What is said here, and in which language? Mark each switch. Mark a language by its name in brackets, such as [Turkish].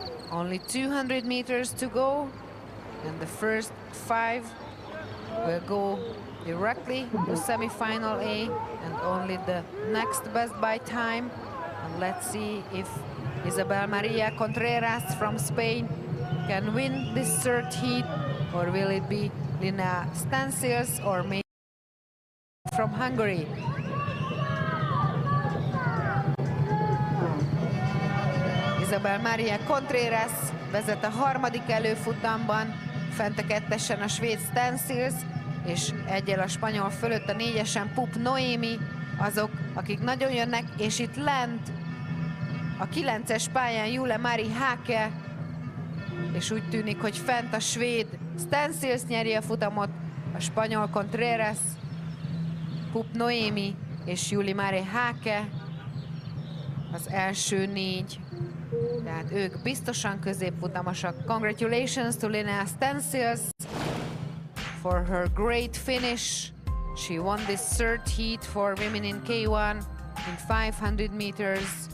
[English] Only 200 meters to go, and the first 5 will go directly to semi-final A, and only the next best by time. And let's see if Isabel Maria Contreras from Spain can win this third heat, or will it be Lina Stancios or maybe from Hungary. [Hungarian] Isabel Maria Contreras vezet a harmadik előfutamban, fent a 2-esen a svéd Stancios, és egyel a spanyol fölött a 4-esen Pup Noemi, azok, akik nagyon jönnek, és itt lent a 9-es pályán Jule Mari Hake, és úgy tűnik, hogy fent a svéd Stancios nyeri a futamot, a spanyol Contreras, Pup Noemi és Juli Mari Hake az első 4. Tehát ők biztosan középfutamosak. [English] Congratulations to Lina Stancios for her great finish. She won this third heat for women in K1 in 500 meters.